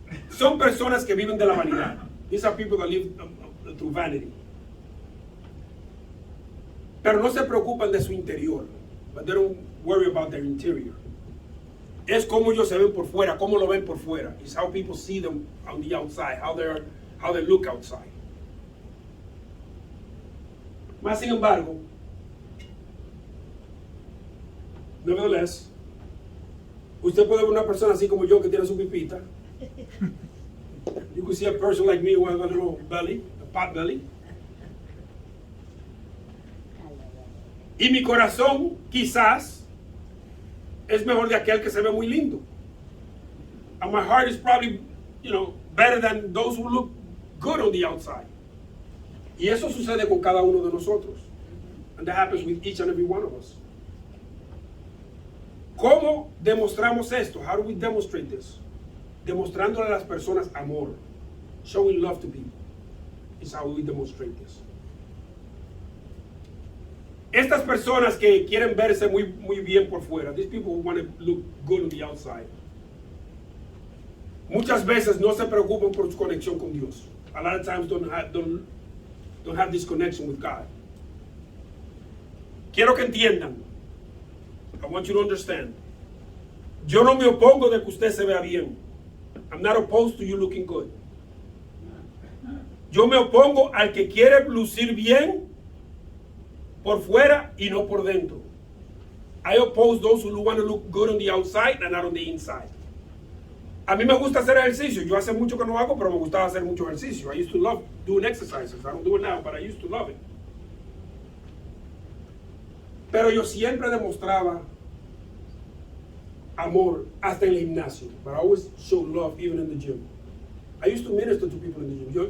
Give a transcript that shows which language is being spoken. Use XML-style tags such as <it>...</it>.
<es>Son personas que viven de la vanidad.</es> <en>These are people that live through vanity.</en> <es>Pero no se preocupan de su interior.</es> <en>But they don't worry about their interior.</en> <es>Es como ellos se ven por fuera, cómo lo ven por fuera.</es> <en>It's how people see them on the outside, how they look outside.</en> <es>Más sin embargo,</es> <en>Nevertheless,</en> <es>usted puede ver una persona así como yo que tiene su pipita.</es> <en>You could see a person like me who has a little belly, a pot belly.</en> <es>Y mi corazón quizás es mejor de aquel que se ve muy lindo.</es> <en>And my heart is probably, better than those who look good on the outside.</en> <es>Y eso sucede con cada uno de nosotros.</es> <en>And that happens with each and every one of us.</en> <es>¿Cómo demostramos esto?</es> <en>How do we demonstrate this?</en> <es>Demostrándole a las personas amor.</es> <en>Showing love to people is how we demonstrate this.</en> <es>Estas personas que quieren verse muy, muy bien por fuera,</es> <en>these people who want to look good on the outside,</en> <es>muchas veces no se preocupan por su conexión con Dios.</es> <en>A lot of times don't have this connection with God.</en> <es>Quiero que entiendan.</es> <en>I want you to understand.</en> <es>Yo no me opongo de que usted se vea bien.</es> <en>I'm not opposed to you looking good.</en> <es>Yo me opongo al que quiere lucir bien por fuera y no por dentro.</es> <en>I oppose those who want to look good on the outside and not on the inside.</en> <es>A mí me gusta hacer ejercicio. Yo hace mucho que no hago, pero me gustaba hacer mucho ejercicio.</es> <en>I used to love doing exercises. I don't do it now, but I used to love it.</en> <es>Pero yo siempre demostraba amor hasta en el gimnasio.</es> <en>But I always show love even in the gym. I used to minister to people in the gym.</en>